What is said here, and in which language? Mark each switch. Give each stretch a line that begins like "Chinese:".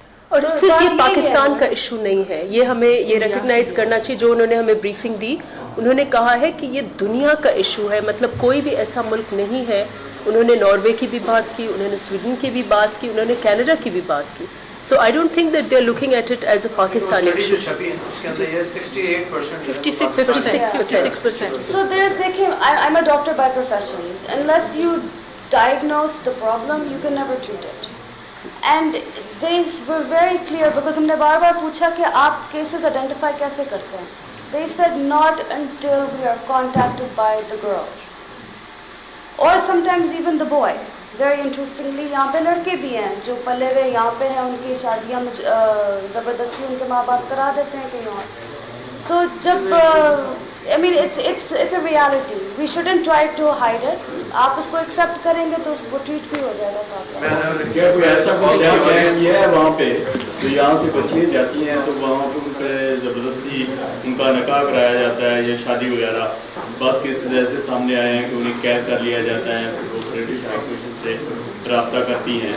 Urdu: اور صرف یہ پاکستان کا ایشو نہیں ہے، یہ ہمیں یہ ریکگنائز کرنا چاہیے. جو انہوں نے ہمیں بریفنگ دی انہوں نے کہا ہے کہ یہ دنیا کا ایشو ہے، مطلب کوئی بھی ایسا ملک نہیں ہے. انہوں نے ناروے کی بھی بات کی، انہوں نے سویڈن کی بھی بات کی، انہوں نے کینیڈا کی بھی بات کی.
English: So I don't think that they're looking at it as a Pakistani issue. 56%. So there's, I'm a doctor by profession. Unless you diagnose the problem, you can never treat it. And they were very clear because
Urdu: ہم نے بار بار پوچھا کہ آپ cases identify کیسے کرتے ہیں.
English: They said not until we are contacted by the girl. Or sometimes even the boy. Very interestingly
Urdu: یہاں پہ لڑکے بھی ہیں جو پلے ہوئے یہاں پہ ہیں، ان کی شادیاں زبردستی ان کے ماں باپ کرا دیتے ہیں کہیں اور. سو جب
English: I mean it's a reality. We shouldn't try to hide it.
Urdu: آپ اس کو ایکسیپٹ کریں گے تو اس کو ٹریٹ بھی ہو جائے گا ساتھ ساتھ. کیا کوئی ایسا کوئی ہے وہاں پہ جو یہاں سے بچیاں جاتی ہیں تو وہاں پہ ان پہ زبردستی ان کا نکاح کرایا جاتا ہے یا شادی وغیرہ बात किस वजह से सामने आए हैं कि उन्हें कैद कर लिया जाता है, वो ब्रिटिश हाई कमीशन से रब्ता करती हैं